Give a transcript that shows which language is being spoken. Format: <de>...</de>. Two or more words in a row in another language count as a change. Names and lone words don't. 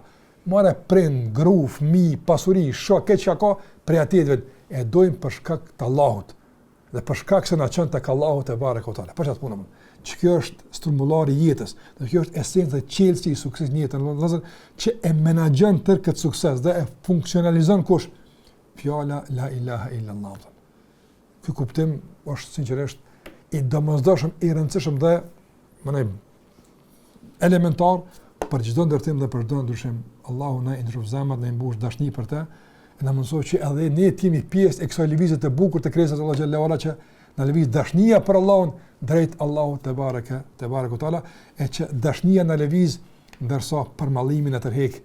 <sq>More prind, gru, fëmijë, pasuri, shok, këtë çka ka prej atëve e dojmë për shkak të Allahut dhe për shkak se na çon tek Allahu</sq> <ar>تبارك وتعالى.</ar> <sq>Për çfarë punojmë? Kjo është strumbullari i jetës, dhe kjo është esenca e çelësi i suksesit në jetën, vëllazër, që e menaxhon tërë këtë sukses dhe e funksionalizon kush?</sq> <ar>Fjala لا إله إلا الله.</ar> <sq>Ky kuptim është sinqerisht i domosdoshëm, i rëndësishëm dhe elementar për çdo ndërtim dhe për çdo ndryshim. Allahu na ndrof zemrat, na mbush dashni për të, e na mësoj që edhe ne të jemi pjesë e kësaj lëvizje të bukur të krijesës Allahu</sq> <ar>جل وعلا,</ar> <sq>që na lëviz dashnia për Allahun drejt Allahut</sq> <ar>تبارك وتعالى,</ar> <sq>e që dashnia na lëviz ndërsa përmallimin e tërheq.</sq>